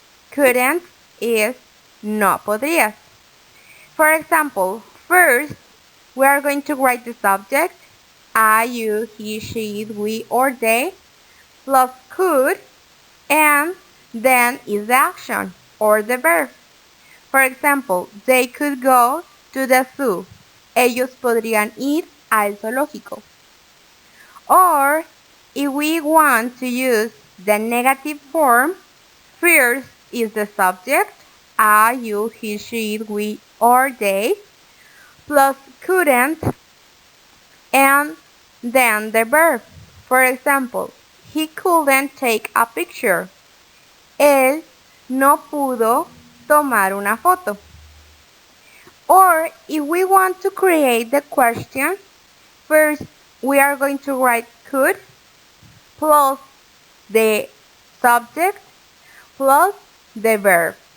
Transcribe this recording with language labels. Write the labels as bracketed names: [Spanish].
[English] Couldn't is [Spanish] no podrías. [English] For example, first we are going to write the subject, I, you, he, she, we, or they, plus could, and then is the action or the verb. For example, they could go to the zoo. [Spanish] Ellos podrían ir al zoológico. [English] Or, if we want to use the negative form, first is the subject, I, you, he, she, we, or they, plus couldn't, and then the verb. For example, he couldn't take a picture. [Spanish] Él no pudo tomar una foto. [English] Or, if we want to create the question, first we are going to write could plus the subject plus the verb.